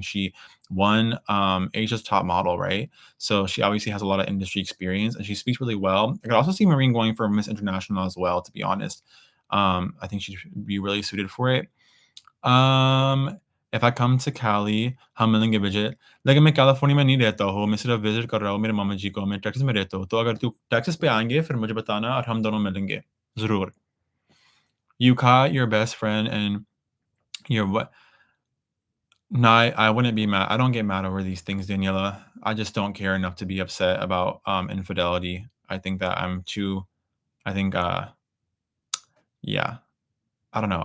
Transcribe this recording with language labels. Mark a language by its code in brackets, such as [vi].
[en] She won Asia's Top Model, right? So she obviously has a lot of industry experience and she speaks really well. I could also see Maureen going for Miss International as well, to be honest. I think she'd be really suited for it. If I come to Cali, [hi] हम मिलेंगे विजय. लेकिन मैं California में नहीं रहता हूँ, मैं सिर्फ विजिट कर रहा हूँ मेरे मामा जी को, मैं टेक्सास में रहता हूँ। तो अगर तू टेक्सास पे आएँगे फिर मुझे बताना और हम दोनों मिलेंगे, ज़रूर। [en] You caught your best friend and your what? No, I wouldn't be mad. I don't get mad over these things, Daniela. I just don't care enough to be upset about infidelity. I think that I'm too. I think, yeah. I don't know.